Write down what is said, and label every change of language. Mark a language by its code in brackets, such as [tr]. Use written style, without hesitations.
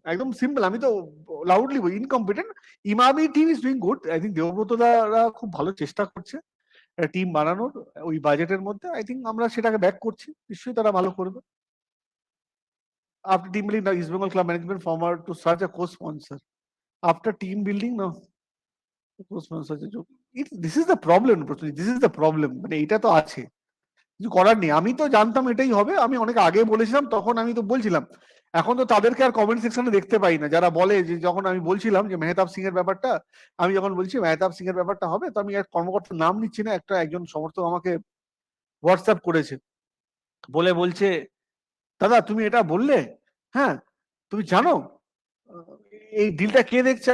[bn] একদম সিম্পল, আমি তো লাউডলি বলি incompetent. Emami [en] team is doing good, I think [bn] দেবব্রতরা খুব ভালো চেষ্টা করছে একটা টিম বানানোর ওই বাজেটের মধ্যে, আই থিঙ্ক আমরা সেটাকে ব্যাক করছি, নিশ্চয়ই তারা ভালো করবে। [en] After team building, now East Bengal club management former to search a co-sponsor. After team building, no co-sponsor. This is the problem, this is the problem, [bn] মানে এটা তো আছে, কিছু করার নেই। আমি তো জানতাম এটাই হবে, আমি অনেক আগে বলেছিলাম, তখন আমি তো বলছিলাম। এখন তো তাদেরকে আর কমেন্ট সেকশনে দেখতে পাই না, যারা বলে যে যখন আমি বলছিলাম যে মেহতাব সিং এর ব্যাপারটা, আমি যখন বলছি মেহতাব সিং এর ব্যাপারটা হবে, তো আমি এক কর্মকর্তার নাম নিচ্ছি না, একজন সমর্থক আমাকে হোয়াটসঅ্যাপ করেছে, বলছে দাদা তুমি এটা বললে, হ্যাঁ তুমি জানো এই ডিলটা কে দেখছে?